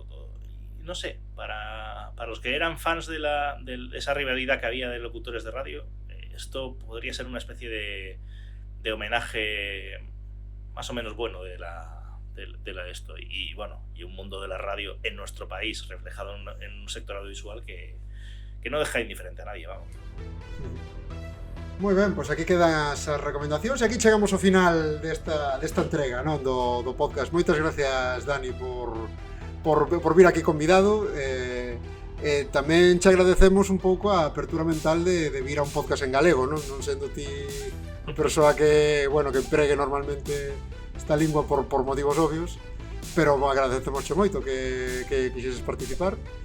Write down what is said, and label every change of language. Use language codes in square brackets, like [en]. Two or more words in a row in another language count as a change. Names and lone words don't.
[es] No sé, para los que eran fans de esa rivalidad que había de locutores de radio, esto podría ser una especie de homenaje más o menos bueno de esto. Y bueno, y un mundo de la radio en nuestro país reflejado en un sector audiovisual que no deja indiferente a nadie, vamos. [gl] Moi ben, pois aquí quedan as recomendacións e aquí chegamos ao final desta entrega, non, do podcast. Moitas gracias, Dani, por vir aquí convidado. Tamén che agradecemos un pouco a apertura mental de vir a un podcast en galego, non sendo ti a persoa que empregue normalmente esta lingua por motivos obvios, pero agradecemos moito que quixeses participar.